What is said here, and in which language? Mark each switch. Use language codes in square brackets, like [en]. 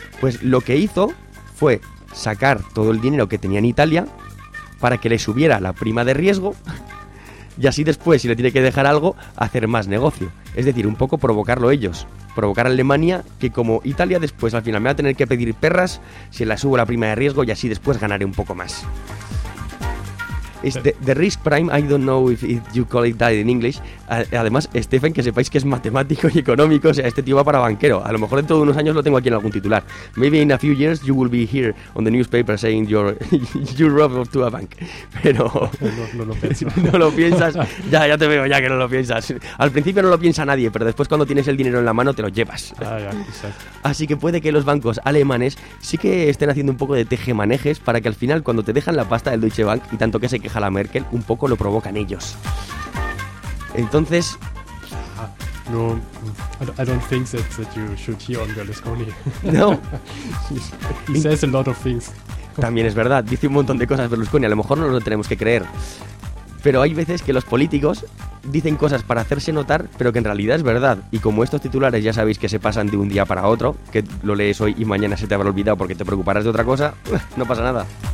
[es] Pues lo que hizo fue sacar todo el dinero que tenía en Italia para que le subiera la prima de riesgo y así después, si le tiene que dejar algo, hacer más negocio. Es decir, un poco provocarlo ellos. Provocar a Alemania que, como Italia después al final me va a tener que pedir perras, se la subo la prima de riesgo y así después ganaré un poco más. [en] Es the risk prime, I don't know if you call it that in English. [es] Además, Stephen, que sepáis que es matemático y económico, o sea, este tío va para banquero. A lo mejor dentro de unos años lo tengo aquí en algún titular. [en] Maybe in a few years you will be here on the newspaper saying you robbed to a bank. [es] Pero... No lo pienso. No lo piensas. Ya te veo ya que no lo piensas. Al principio no lo piensa nadie, pero después cuando tienes el dinero en la mano te lo llevas. Ah, exacto. Así que puede que los bancos alemanes sí que estén haciendo un poco de tejemanejes para que al final cuando te dejan la pasta del Deutsche Bank y tanto que se queja la Merkel, un poco lo provocan ellos. Entonces, [en] no, I don't think that you should hear on Berlusconi. No. He says a lot of things. [es] También es verdad, dice un montón de cosas Berlusconi, a lo mejor no lo tenemos que creer. Pero hay veces que los políticos dicen cosas para hacerse notar, pero que en realidad es verdad. Y como estos titulares ya sabéis que se pasan de un día para otro, que lo lees hoy y mañana se te habrá olvidado porque te preocuparás de otra cosa, no pasa nada.